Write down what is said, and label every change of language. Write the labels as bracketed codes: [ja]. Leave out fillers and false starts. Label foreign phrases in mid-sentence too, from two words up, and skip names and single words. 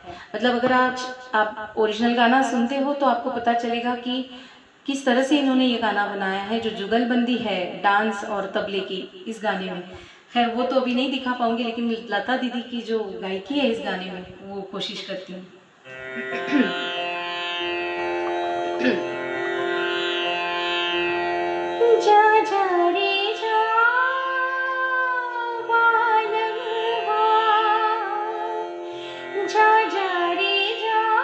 [hi] मतलब अगर आज आप ओरिजिनल गाना सुनते हो तो आपको पता चलेगा कि किस तरह से इन्होंने ये गाना बनाया है। जो जुगलबंदी है डांस और तबले की इस गाने में, खैर वो तो अभी नहीं दिखा पाऊंगी, लेकिन लता दीदी की जो गायकी है इस गाने में वो कोशिश करती हूँ। जा जा रे जा बालमवा, जा जा रे जा